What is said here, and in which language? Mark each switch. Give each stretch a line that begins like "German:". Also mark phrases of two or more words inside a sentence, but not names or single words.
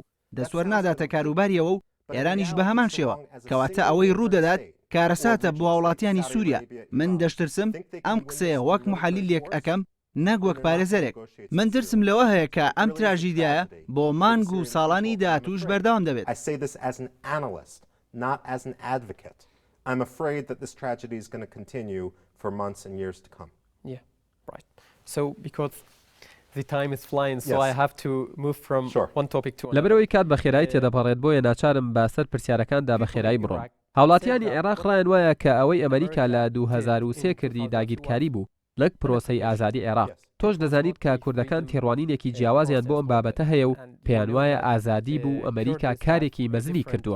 Central Kurdish: دەسوەر ناداتە کاروباریەوە و ئێرانیش بە هەمان شێوە، کەواتە ئەوەی ڕوودەدات کارەساتە بۆ وڵاتیانی سووریا. من دەشترسم ئەم قسەیە وەک محەلیلێک ئەەکەم نەک وەک پارێزەرێک. من ترسم لەوە هەیە کە ئەم تراژیدیایە بۆ مانگ و ساڵانی داهاتووش بەردەوام دەبێت.
English: I'm afraid that this tragedy is going to continue for months and years to come. Yeah, right. So because the time is flying, so I have to move from one topic to another.
Central Kurdish: لەبەرەوەی کات بە خێرایی تێدەپەڕێت بۆیە ناچارم بەسەر پرسیارەکاندا بە خێرایی بڕۆم. هاوڵاتیانی عێراق ڕایان وایە کە ئەوەی ئەمریکا لە 2003 کردی داگیرکاری بوو لەک پرۆسەی ئازادی عێراق. تۆش دەزانیت کە کوردەکان تێڕوانینێکی جیاوازیان بۆ ئەم بابەتە هەیە و پێیان وایە ئازادی بوو ئەمریکا کارێکی مەزنی کردووە.